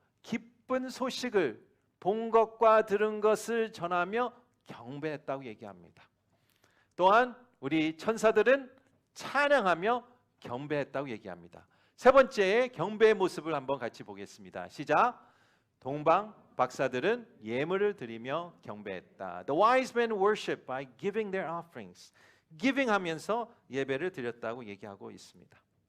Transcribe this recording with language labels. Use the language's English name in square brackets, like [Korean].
[Korean] 기쁜 소식을 본 것과 들은 것을 전하며 경배했다고 얘기합니다. 또한 우리 천사들은 찬양하며 경배했다고 얘기합니다. 세 번째 경배의 모습을 한번 같이 보겠습니다. 시작. 동방 박사들은 예물을 드리며 경배했다. [English] The wise men worship by giving their offerings. [Korean] giving 하면서 예배를 드렸다고 얘기하고 있습니다.